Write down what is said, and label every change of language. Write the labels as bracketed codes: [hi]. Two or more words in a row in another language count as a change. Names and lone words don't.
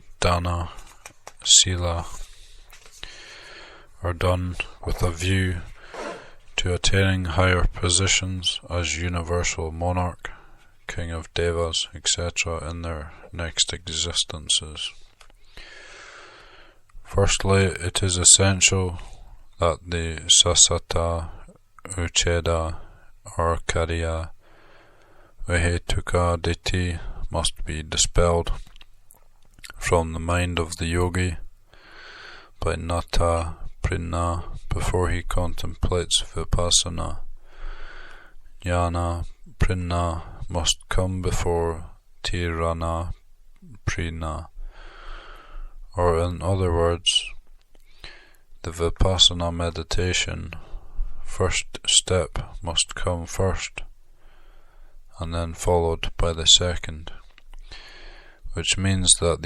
[pi] dana, sila, [en] are done with a view to attaining higher positions as universal monarch, king of devas, etc. in their next existences. Firstly, it is essential that the [pi] sasata, ucheda, [en] or [pi] kariya, vihetuka ditthi [en] must be dispelled from the mind of the yogi by [pi] nata prinna [en] before he contemplates vipassana. [pi] Jnana prinna [en] must come before [pi] tirana prinna, [en] or in other words, the vipassana meditation first step must come first, and then followed by the second, which means that